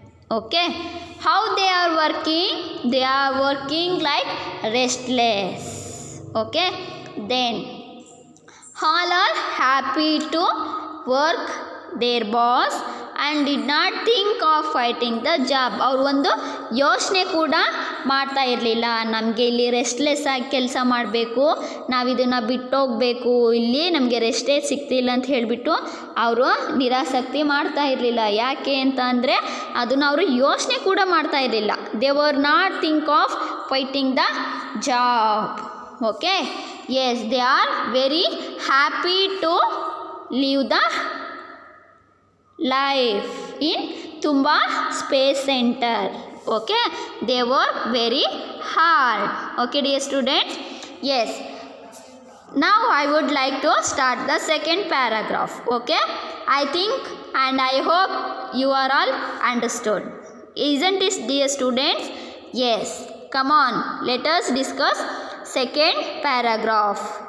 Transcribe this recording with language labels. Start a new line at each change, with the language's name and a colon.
English: Okay, how they are working? They are working like restless. Okay, then all are happy to work their boss and did not think of fighting the job.
Kannada: ಅವರು ಒಂದು ಯೋಚನೆ ಕೂಡ ಮಾಡ್ತಾ ಇರಲಿಲ್ಲ, ನಮಗೆ ಇಲ್ಲಿ restless ಆಗಿ ಕೆಲಸ ಮಾಡಬೇಕು, ನಾವು ಇದನ್ನು ಬಿಟ್ಟೋಗಬೇಕು, ಇಲ್ಲಿ ನಮಗೆ ರೆಸ್ಟೇ ಸಿಗ್ತಿಲ್ಲ ಅಂತ ಹೇಳಿಬಿಟ್ಟು ಅವರು ನಿರಾಸಕ್ತಿ ಮಾಡ್ತಾ ಇರಲಿಲ್ಲ. ಯಾಕೆ ಅಂತ ಅಂದರೆ ಅದನ್ನು ಅವರು ಯೋಚನೆ ಕೂಡ ಮಾಡ್ತಾ ಇರಲಿಲ್ಲ.
English: They were not think of fighting the job. Okay, yes, they are very happy to leave the life in Tumba Space Center. Okay, they work very hard. Okay, dear students? Yes, now I would like to start the second paragraph. Okay, I think and I hope you are all understood. Isn't it, dear students? Yes, come on, let us discuss second paragraph.